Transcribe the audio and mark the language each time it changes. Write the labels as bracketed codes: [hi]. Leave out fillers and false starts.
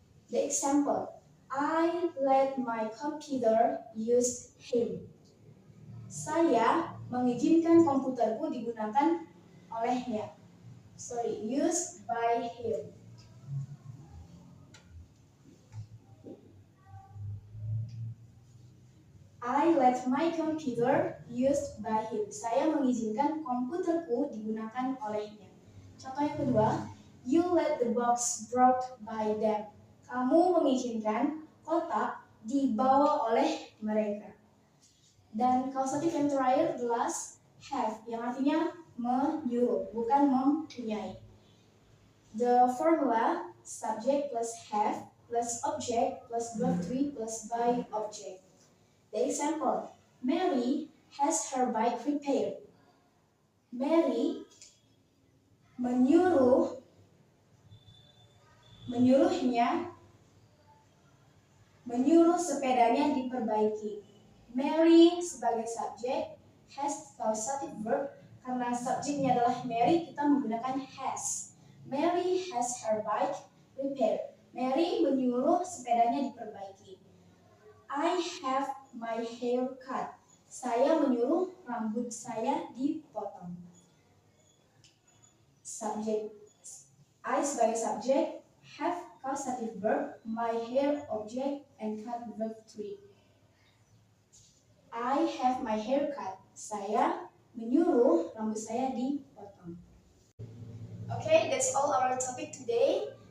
[en] The example, I let my computer use him. [id] Saya mengizinkan komputerku digunakan olehnya. [en] Used by him. I let my computer used by him. [id] Saya mengizinkan komputerku digunakan olehnya. Contoh yang kedua, [en] you let the box brought by them. [id] Kamu mengizinkan kotak dibawa oleh mereka. Dan causative yang terakhir, [en] the last, [id] have, yang artinya menyuruh, bukan mempunyai. [en] The formula, subject plus have plus object plus verb 3 plus by object. The example, Mary has her bike repaired. [id] Mary menyuruh sepedanya diperbaiki. Mary sebagai subjek, has causative verb, karena subjeknya adalah Mary, kita menggunakan has. [en] Mary has her bike repaired. [id] Mary menyuruh sepedanya diperbaiki. [en] I have my hair cut. [id] Saya menyuruh rambut saya dipotong. [en] Subject, I [id] sebagai subjek, [en] have causative verb, my hair object, and cut verb 3. I have my hair cut. [id] Saya menyuruh rambut saya dipotong. [en] Okay, that's all our topic today.